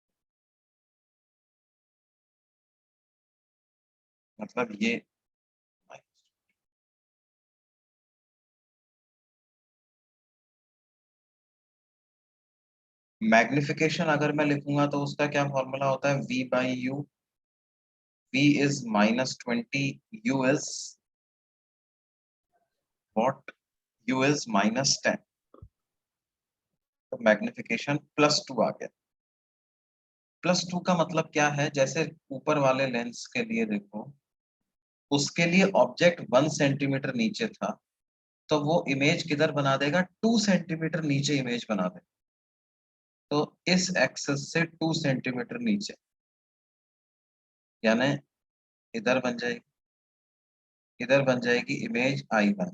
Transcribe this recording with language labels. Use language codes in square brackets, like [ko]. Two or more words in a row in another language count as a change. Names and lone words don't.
[hi] मतलब ये मैग्निफिकेशन अगर मैं लिखूंगा तो उसका क्या फॉर्मूला होता है? [en] v/u. v is -20, u is what? u is -10. [hi] तो मैग्निफिकेशन +2 आ गया. +2 का मतलब क्या है? जैसे ऊपर वाले लेंस के लिए देखो, उसके लिए ऑब्जेक्ट 1 सेंटीमीटर नीचे था, तो वो इमेज किधर बना देगा? 2 सेंटीमीटर नीचे इमेज बना देगा. तो इस एक्सिस से 2 सेंटीमीटर नीचे, यानी इधर बन जाएगी, इधर बन जाएगी इमेज I1.